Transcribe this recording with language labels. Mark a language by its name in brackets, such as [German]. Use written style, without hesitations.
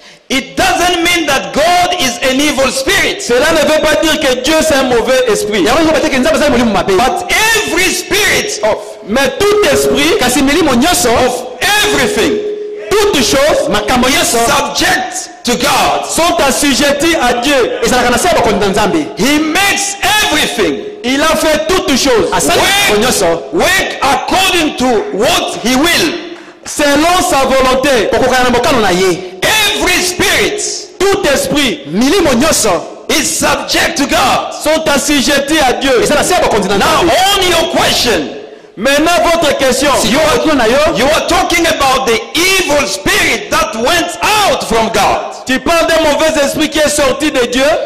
[English] it doesn't mean that God is an evil spirit. [French] Cela ne veut pas dire que Dieu c'est un mauvais esprit. [English] But every spirit [French] mais tout esprit [English] of everything, [French] toutes choses [English] subject to God, [French] sont assujettis à Dieu. [English] He makes everything. [French] Il a fait toutes choses. [English] Work according to what He will. [French] Selon sa volonté. [English] Every spirit, [French] tout esprit, [English] is subject to God. [French] Sont assujettis à Dieu. [English] Now, on your question. [French] Maintenant, votre question. [English] You are talking about the evil spirit that went out from God. [French] Tu parles d'un mauvais esprit qui est sorti de Dieu.